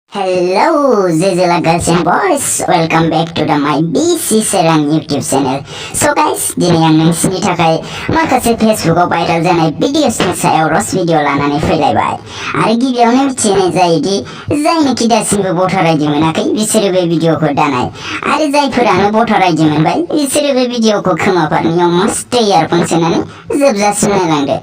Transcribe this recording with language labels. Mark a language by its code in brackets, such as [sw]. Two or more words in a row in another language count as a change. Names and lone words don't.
[en] Hello, Zizila girls and boys. Welcome back to my Swrang YouTube channel. So guys, [brx] दिनै आं नोंसिनि थाखाय माखासे फेसबुकआव भाइराल जानाय भिडिअसनि सायाव रस भिडिअ लानानै फैलायबाय आरो गिबियावनो मिथिनाय जायोदि जायनोखि दासिमबो [en] voter ID [brx] मोनाखै बिसोरो बे भिडिअखौ दानाय आरो जायफोरानो [en] voter ID [brx] मोनबाय बिसोरो बे भिडिअखौ खोमाफोरनियाव मस्थ इयारफन सोनानै जोबजासिम नायलांदो।